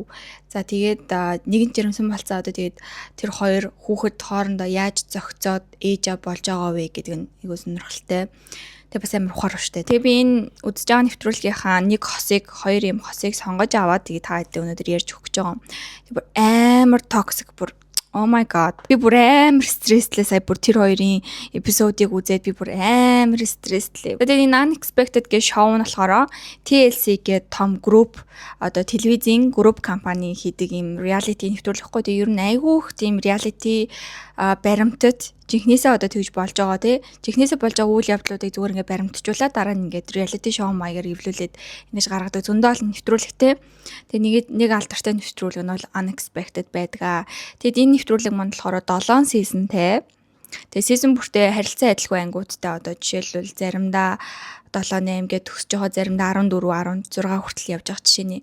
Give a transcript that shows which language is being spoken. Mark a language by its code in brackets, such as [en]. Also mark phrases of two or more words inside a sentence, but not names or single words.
[mn] За тэгээд нэгэн жирэмсэн болцоо одоо тэгээд тэр хоёр хүүхэд хоорондоо яаж зохицоод ээж болж байгаа вэ гэдэг нь айгүй сонирхолтой. Тэгээ бас амар ухаар штэ. Тэгээ би энэ үзэж байгаа нэвтрүүлгийнхаа нэг хосыг хоёр юм хосыг сонгож аваад тэгээ та хэдэн өнөдөр ярьж өгч байгаа. Тэр амар токсик бүр [en] oh my god. [mn] Би бүр амар стресслээ сая бүр тэр хоёрын эпизодыг үзээд би бүр амар стресслээ. Тэгээд энэ Unexpected гэх шоу нь болохоор TLC гэх том групп одоо телевизийн групп компани хийдэг юм reality нэвтрүүлэхгүй. Тэгээд ер нь айгүйх тийм reality баримтад жинхнээсээ одоо тэгж болж байгаа тий. Жинхнээсээ болж байгаа үйл явдлуудыг зүгээр ингээд баримтжуулаад дараа нь ингээд [en] reality show [mn] маягаар эвлүүлээд ингэж гаргадаг зөндөл нэвтрүүлэгтэй. Тэгээ нэг алдартай нэвтрүүлэг нь бол Unexpected байдаг. Тэгэд энэ нэвтрүүлэг манд болохоор 7 seasonтэй. Тэгээ season бүртээ харилцан адилгүй ангиудтай одоо жишээлбэл заримдаа 7-8 гээд төгсөж байгаа заримдаа 14 16 хүртэл явж байгаа жишээний.